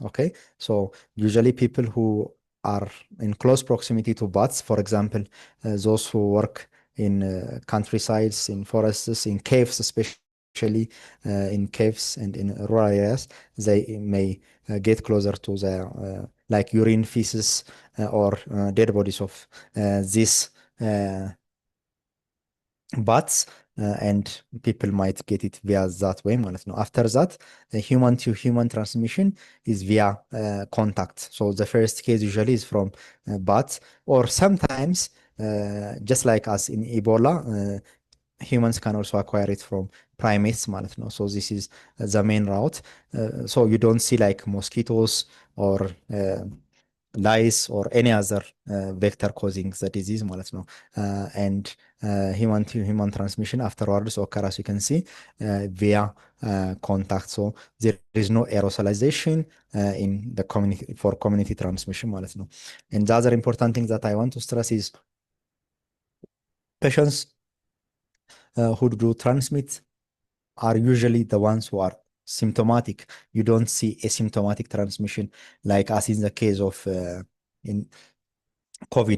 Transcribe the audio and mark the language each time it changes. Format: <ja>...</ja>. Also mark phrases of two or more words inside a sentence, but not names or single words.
<en>Okay, so usually people who are in close proximity to bats, for example, those who work in countrysides, in forests, in caves, especially in caves and in rural areas, they may get closer to the like urine, feces, or dead bodies of these bats, and people might get it via that way</en> <am>ማለት ነው.</am> <en>After that, human to human transmission is via contact. So the first case usually is from bats, or sometimes just like us in Ebola, humans can also acquire it from primates</en> <am>ማለት ነው.</am> <en>So this is the main route. So you don't see like mosquitoes or lice or any other vector causing the disease</en> <am>ማለት ነው.</am> <en>And human to human transmission afterwards occur, as you can see, via contact. So there is no aerosolization in the community for community transmission</en> <am>ማለት ነው.</am> <en>And the other important thing that I want to stress is patients who do transmit are usually the ones who are symptomatic. You don't see asymptomatic transmission like as in the case of in COVID.</en>